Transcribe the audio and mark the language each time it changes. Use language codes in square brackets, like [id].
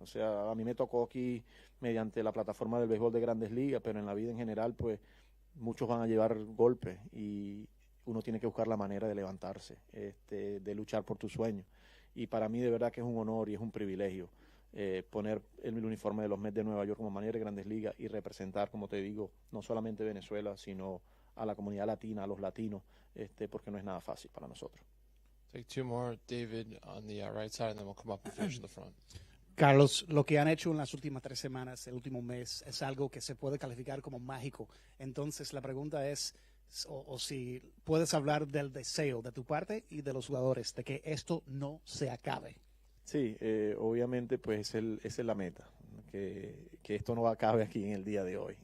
[es] O sea, a mí me tocó aquí mediante la plataforma del béisbol de Grandes Ligas, pero en la vida en general pues muchos van a llevar golpes y uno tiene que buscar la manera de levantarse, de luchar por tus sueños. Y para mí de verdad que es un honor y es un privilegio poner el uniforme de los Mets de Nueva York como manager de Grandes Ligas y representar, como te digo, no solamente Venezuela, sino a la comunidad latina, a los latinos, porque no es nada fácil para nosotros. [en] Take two more, David, on the right side, and then we'll come up and finish in the front. [es] Carlos, lo que han hecho en las últimas 3 semanas, el último mes, es algo que se puede calificar como mágico. Entonces, la pregunta es, o si puedes hablar del deseo de tu parte y de los jugadores, de que esto no se acabe. Sí, obviamente, pues esa es la meta, que esto no acabe aquí en el día de hoy.